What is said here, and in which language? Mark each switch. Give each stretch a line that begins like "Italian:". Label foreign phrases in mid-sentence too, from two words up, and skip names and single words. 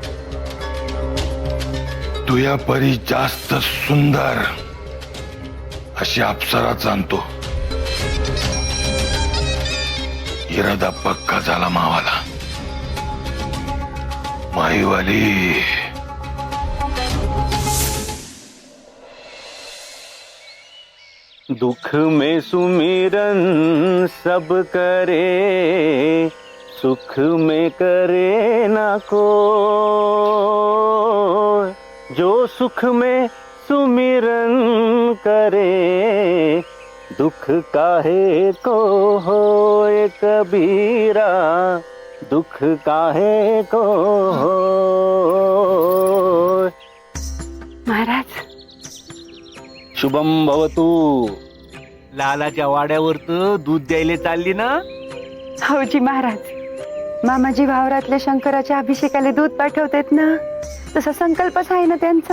Marathi: तुया परी जास्त सुंदर अशी अप्सरा जाणतो. इरादा पक्का झाला मावाला. माईवाली
Hindi: दुख में सुमिरन सब करे, सुख में करे ना को. जो सुख में सुमिरन करे, दुख काहे को होए कबीरा, दुख काहे को होए.
Marathi: महाराज
Sanskrit: शुभम भवतू.
Marathi: लालाच्या वाड्यावर तर दूध द्यायला चालली ना. हौजी महाराज, मामाजी वावरातल्या शंकराच्या अभिषेकाला दूध पाठवतात ना, तसा संकल्पच आहे ना त्यांचा.